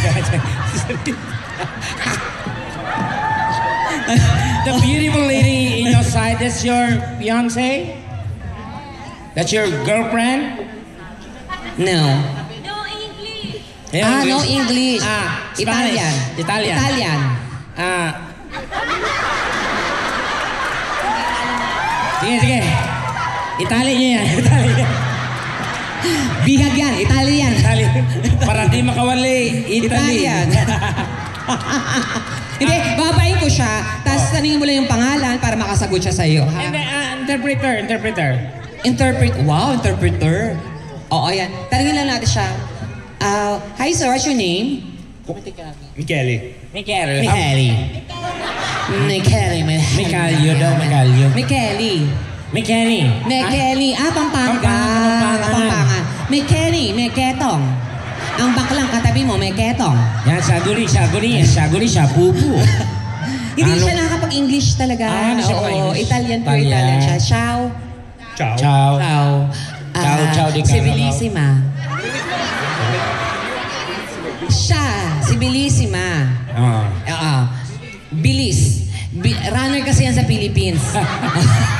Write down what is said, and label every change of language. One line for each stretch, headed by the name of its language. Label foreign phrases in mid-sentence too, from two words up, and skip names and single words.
English: The beautiful lady in your side, that's your fiance? That's your girlfriend? No. Yeah, No English. Spanish. Italian. Italian.
Filipino: Sige. Italian niya yan. Bihag yan. Italian. Italian. Para di makawali. Italy. Italian. Hindi, babayin ko siya. Tapos taningin mo lang yung pangalan para makasagot siya sa'yo. Ha?
English: And interpreter.
Filipino: Wow, interpreter. Oo, yan. Tanungin lang natin siya.
English: Hi sir, what's your name? Michele. Michele.
Filipino: Michele daw. Michele. Pampanga. Pampanga. Michele. Ang baklang katabi mo, Miketong. Yan, saguri, pupu. Hindi siya nakakapag-English talaga. Hindi siya Oo, makaka-English. Italian, pure Italian siya. Ciao. Ciao. Ciao. Ciao di Si Carlo. Bellissima. Siya, si Bellissima. Ah. Bilis. Runner kasi yan sa Philippines.